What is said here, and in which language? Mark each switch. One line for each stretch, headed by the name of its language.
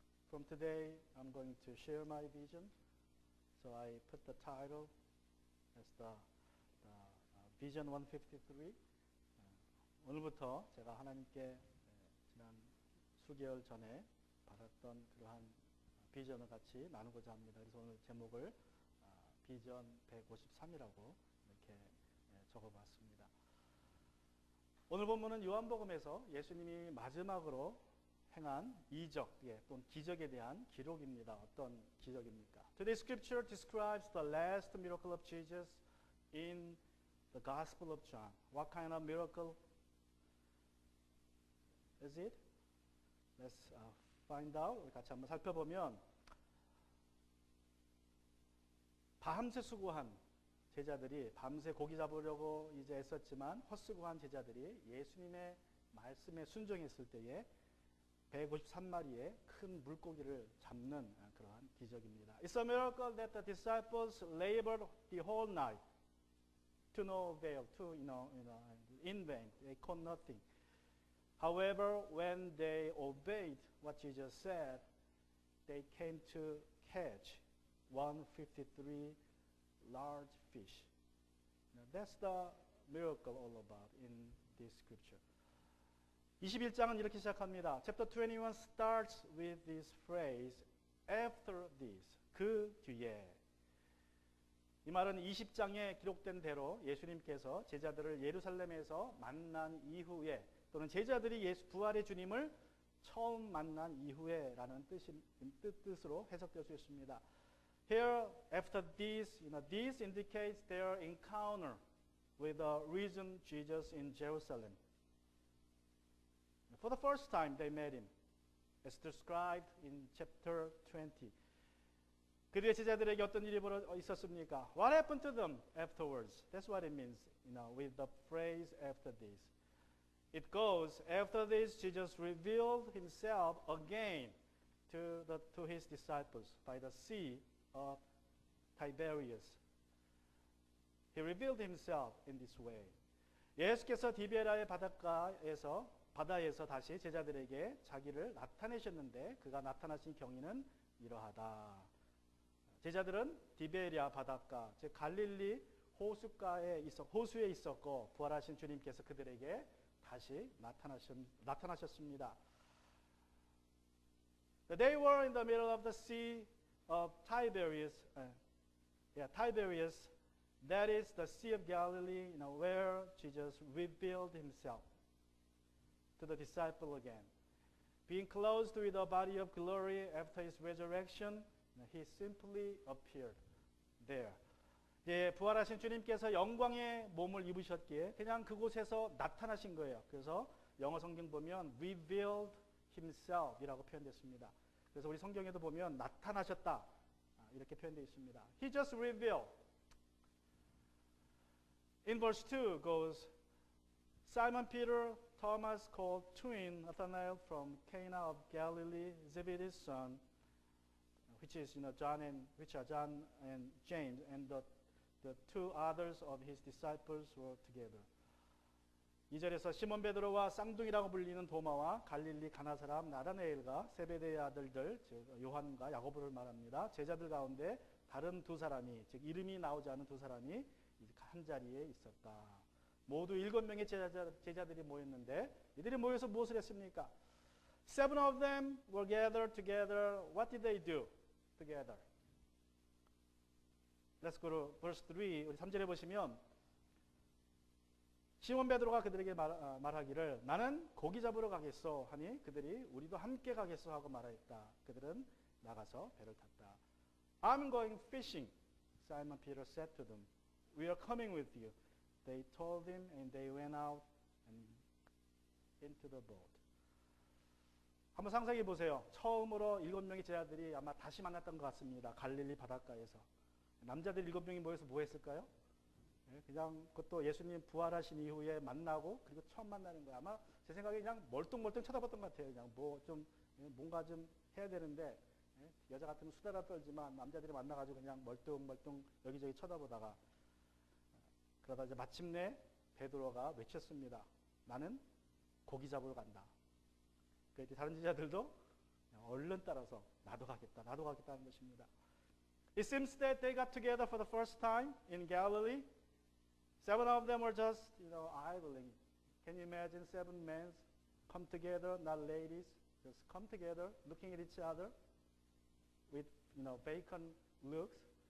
English: From today, I'm going to share my vision. So I put the title as the Vision 153.
Korean: 오늘부터 제가 하나님께 지난 수개월 전에 받았던 그러한 비전을 같이 나누고자 합니다. 그래서 오늘 제목을 비전 153이라고 이렇게 적어봤습니다. 오늘 본문은 요한복음에서 예수님이 마지막으로 행한 이적 또는 기적에 대한 기록입니다. 어떤 기적입니까?
English: Today's scripture describes the last miracle of Jesus in the Gospel of John. What kind of miracle is it? Let's find out.
Korean: 우리 같이 한번 살펴보면 밤새 수고한 제자들이 밤새 고기 잡으려고 이제 애썼지만 헛수고한 제자들이 예수님의 말씀에 순종했을 때에 153마리의 큰 물고기를 잡는 그러한 기적입니다.
English: It's a miracle that the disciples labored the whole night to no avail, in vain. They caught nothing. However, when they obeyed what Jesus said, they came to catch 153 large fish. Now, that's the miracle all about in this scripture.
Korean: 21장은 이렇게 시작합니다.
English: Chapter 21 starts with this phrase, after this,
Korean: 그 뒤에. 이 말은 20장에 기록된 대로 예수님께서 제자들을 예루살렘에서 만난 이후에 또는 제자들이 부활의 주님을 처음 만난 이후에라는 뜻으로 해석될 수 있습니다.
English: Here, after this, this indicates their encounter with the risen Jesus in Jerusalem. For the first time they met him, as described in chapter 20.
Korean: 그들의 제자들에게 어떤 일이 있었습니까?
English: What happened to them afterwards? That's what it means, with the phrase after this. It goes, after this, Jesus revealed himself again to his disciples by the Sea of Tiberias. He revealed himself in this way.
Korean: 예수께서 디베라의 바다에서 다시 제자들에게 자기를 나타내셨는데 그가 나타나신 경위는 이러하다. 제자들은 디베리아 바닷가, 즉 갈릴리 호수에 있었고 부활하신 주님께서 그들에게 다시 나타나셨습니다.
English: They were in the middle of the Sea of Tiberias. Tiberias, that is the Sea of Galilee, where Jesus revealed himself to the disciple again. Being clothed with a body of glory after his resurrection, he simply appeared there.
Korean: 부활하신 주님께서 영광의 몸을 입으셨기에 그냥 그곳에서 나타나신 거예요. 그래서 영어 성경 보면
English: revealed himself
Korean: 이라고 표현됐습니다. 그래서 우리 성경에도 보면 나타나셨다 이렇게 표현되어 있습니다.
English: He just revealed. In verse 2 goes, Simon Peter, Thomas called twin Nathanael from Cana of Galilee, Zebedee's son, which are John and James, and the two others of his disciples were together.
Korean: 2절에서 시몬 베드로와 쌍둥이라고 불리는 도마와 갈릴리 가나 사람 나다나엘과 세베대의 아들들 즉 요한과 야고보를 말합니다. 제자들 가운데 다른 두 사람이 즉 이름이 나오지 않은 두 사람이 한 자리에 있었다. 모두 7명의 제자들이 모였는데 이들이 모여서 무엇을 했습니까?
English: 7 of them were gathered together. What did they do together? Let's go to verse 3.
Korean: 우리 3절에 보시면 시몬 베드로가 그들에게 말하기를 나는 고기 잡으러 가겠소 하니 그들이 우리도 함께 가겠소 하고 말하였다. 그들은 나가서 배를 탔다.
English: I'm going fishing, Simon Peter said to them. We are coming with you. They told him and they went out and into the boat.
Korean: 한번 상상해 보세요. 처음으로 7명의 제자들이 아마 다시 만났던 것 같습니다. 갈릴리 바닷가에서. 남자들 7명이 모여서 뭐 했을까요? 그냥 그것도 예수님 부활하신 이후에 만나고 그리고 처음 만나는 거야. 아마 제 생각에 그냥 멀뚱멀뚱 쳐다봤던 것 같아요. 그냥 뭐 좀 뭔가 좀 해야 되는데 여자 같으면 수다라 떨지만 남자들이 만나가지고 그냥 멀뚱멀뚱 여기저기 쳐다보다가 그러다 이제 마침내 베드로가 외쳤습니다. 나는 고기 잡으러 간다. 그랬더니 다른 제자들도 얼른 따라서 나도 가겠다, 나도 가겠다는 것입니다.
English: It seems that they got together for the first time in Galilee. 7 of them were just, idling. Can you imagine 7 men come together, not ladies, just come together, looking at each other with, vacant looks.